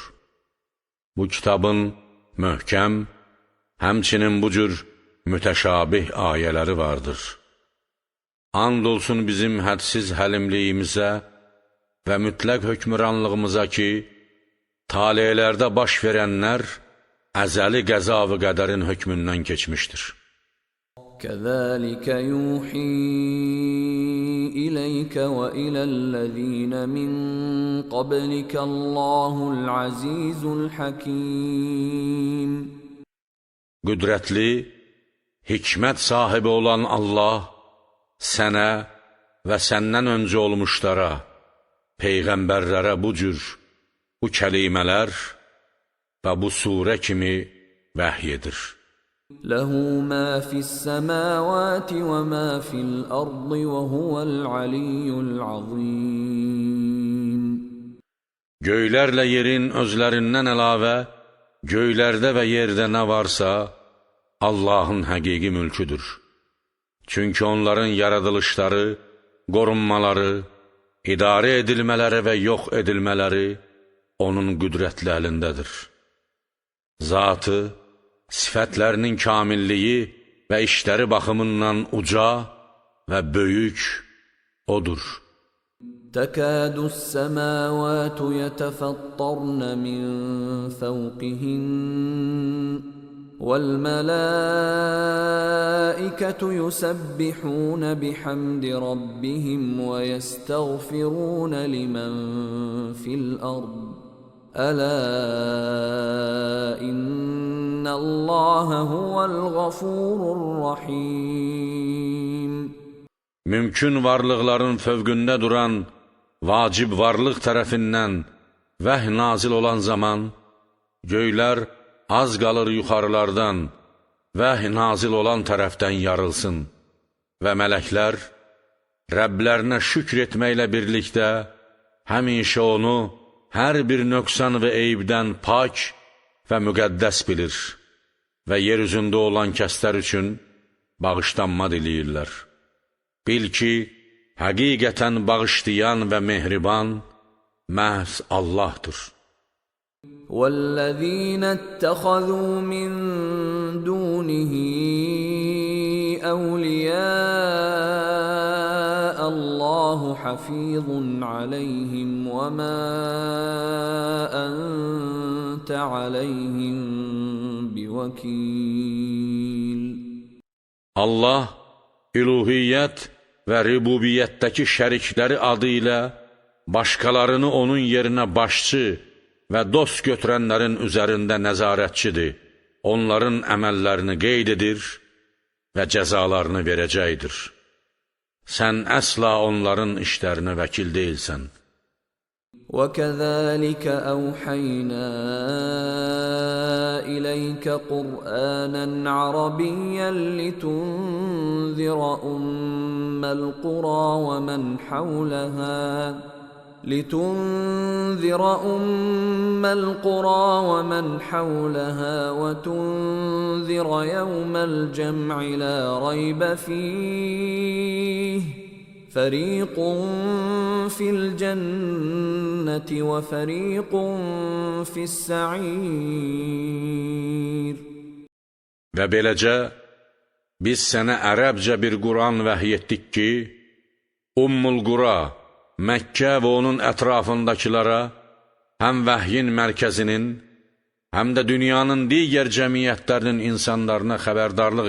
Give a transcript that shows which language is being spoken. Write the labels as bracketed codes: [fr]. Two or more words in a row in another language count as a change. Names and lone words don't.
[az] Bu kitabın möhkəm, həmçinin bu cür mütəşabih ayələri vardır. And olsun bizim hədsiz həlimliyimizə və mütləq hökmüranlığımıza ki, talelərdə baş verənlər əzəli qəza və qədərin hökmündən keçmişdir. [ar] كَذَلِكَ يُوحِي إِلَيْكَ وَإِلَى الَّذِينَ مِنْ قَبْلِكَ اللَّهُ الْعَزِيزُ الْحَكِيمُ. [az] Qüdrətli, hikmət sahibi olan Allah sənə və səndən öncə olmuşlara, peyğəmbərlərə bu cür, bu kəlimələr və bu surə kimi vəhy edir. [ar] لَهُ مَا فِي السَّمَاوَاتِ وَمَا فِي الْأَرْضِ وَهُوَ الْعَلِيُّ الْعَظِيمُ. [az] Göylərlə yerin özlərindən əlavə, göylərdə və yerdə nə varsa, Allahın həqiqi mülküdür. Çünki onların yaradılışları, qorunmaları, idarə edilmələri və yox edilmələri onun qüdrətli əlindədir. Zatı, sifətlərinin kamilliyi və işləri baxımından uca və böyük odur. [ar] تَكَادُ السَّمَاوَاتُ يَتَفَطَّرْنَ مِنْ فَوْقِهِنَّ وَالْمَلَائِكَةُ يُسَبِّحُونَ بِحَمْدِ رَبِّهِمْ وَيَسْتَغْفِرُونَ لِمَنْ فِي الْأَرْضِ أَلَا إِنَّ اللَّهَ هُوَ الْغَفُورُ الرَّحِيمُ. [az] Mümkün varlıqların fövqündə duran vacib varlıq tərəfindən vəhy nazil olan zaman, göylər az qalır yuxarılardan vəhy nazil olan tərəfdən yarılsın və mələklər Rəblərinə şükr etməklə birlikdə həmişə onu hər bir nöqsan və eybdən pak və müqəddəs bilir və yer üzündə olan kəslər üçün bağışlanma diləyirlər. Bil ki, həqiqətən bağışlayan və mehriban məhz Allahdır. [ar] وَالَّذِينَ اتَّخَذُوا مِن دُونِهِ أَوْلِيَاءَ اللَّهُ حَفِيظٌ عَلَيْهِمْ وَمَا أَنْتَ عَلَيْهِمْ بِوَكِيلٍ. [az] Allah, üluhiyyət və rububiyyətdəki şərikləri adı ilə başqalarını onun yerinə başçı və dost götürənlərin üzərində nəzarətçidir, onların əməllərini qeyd edir və cəzalarını verəcəkdir. Sən əsla onların işlərinə vəkil deyilsən. [ar] وَكَذَلِكَ أَوْحَيْنَا إِلَيْكَ قُرْآنًا عَرَبِيًّا لِتُنذِرَ أُمَّ الْقُرَى وَمَنْ حَوْلَهَا وَتُنذِرَ يَوْمَ الْجَمْعِ لَا رَيْبَ فِيهِ فَرِيقٌ فِي الْجَنَّةِ وَفَرِيقٌ فِي السَّعِيرِ. [az] Və beləcə, biz sənə ərəbcə bir Quran vəhy etdik ki, Ummul Qura, Məkkə və onun ətrafındakılara həm vəhyin mərkəzinin, həm də dünyanın digər cəmiyyətlərinin insanlarına xəbərdarlıq